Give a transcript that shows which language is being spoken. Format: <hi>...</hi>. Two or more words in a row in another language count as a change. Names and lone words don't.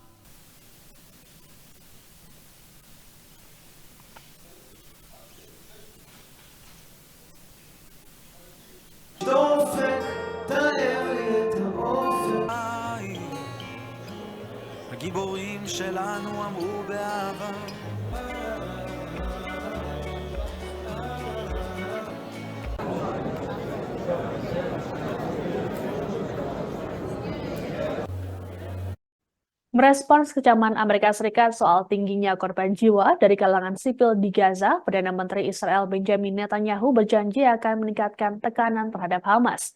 <he>דופק, תאר לי את האופק. הגיבורים שלנו אמרו באהבה</he> <id>Merespons kecaman Amerika Serikat soal tingginya korban jiwa dari kalangan sipil di Gaza, Perdana Menteri Israel Benjamin Netanyahu berjanji akan meningkatkan tekanan terhadap Hamas.</id>